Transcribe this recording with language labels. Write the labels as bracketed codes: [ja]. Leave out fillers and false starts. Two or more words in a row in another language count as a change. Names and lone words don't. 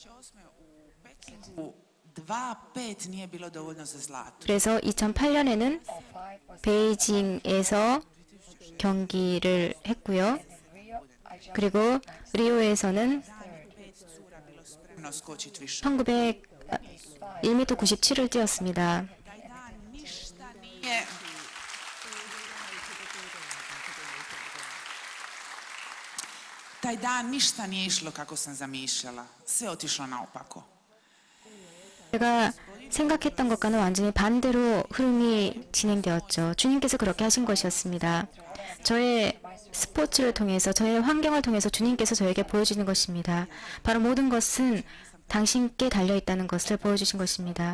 [ko] 그래서 2008년에는 베이징에서 경기를 했고요. 그리고 리오에서는 1m 97을 뛰었습니다. [hr] Taj dan ništa nije išlo kako sam zamišljala. Sve otišlo naopako. [ko] 제가 생각했던 것과는 완전히 반대로 흐름이 진행되었죠. 주님께서 그렇게 하신 것이었습니다. 저의 스포츠를 통해서, 저의 환경을 통해서 주님께서 저에게 보여주는 것입니다. 바로 모든 것은 당신께 달려있다는 것을 보여주신 것입니다.